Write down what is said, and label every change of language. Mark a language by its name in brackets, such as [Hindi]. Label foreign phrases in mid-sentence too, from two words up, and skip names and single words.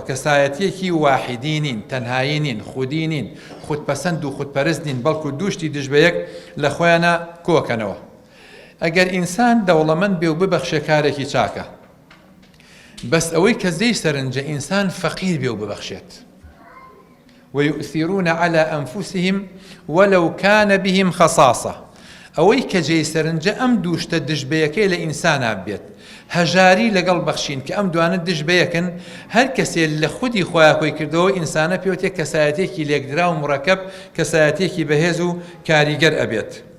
[Central Kurdish] کەسایەتێکی واحیدی نین، تەنهایی نین، خودی نین، خودپەسەند و خودپەرست نین، بەڵکو دووشتی دژبەیەک لە خۆیانە کۆکەنەوە. ئەگەر ئینسان دەوڵەمەند بێ و ببەخشێ کارێکی چاکە، بەس ئەوەی کە زەی سەرنجە ئینسان فەقیر بێ و ببەخشێت. [Arabic] ويؤثرون على أنفسهم ولو كان بهم خصاصة. [Central Kurdish] ئەوەی کە جێی سەرنجە ئەم دووشتە دژبەیەکەی لە ئینسانە بێت، هەژاری لەگەڵ بەخشین کە ئەم دوانە دژبەیەکن، هەر کەسێ لە خودی خۆیان کۆی کردەوە ئینسانە پێوتێک کەسایەتێکی لێکدرا و مڕەکەب، کەسایەتێکی بەهێز و کاریگەر ئەبێت.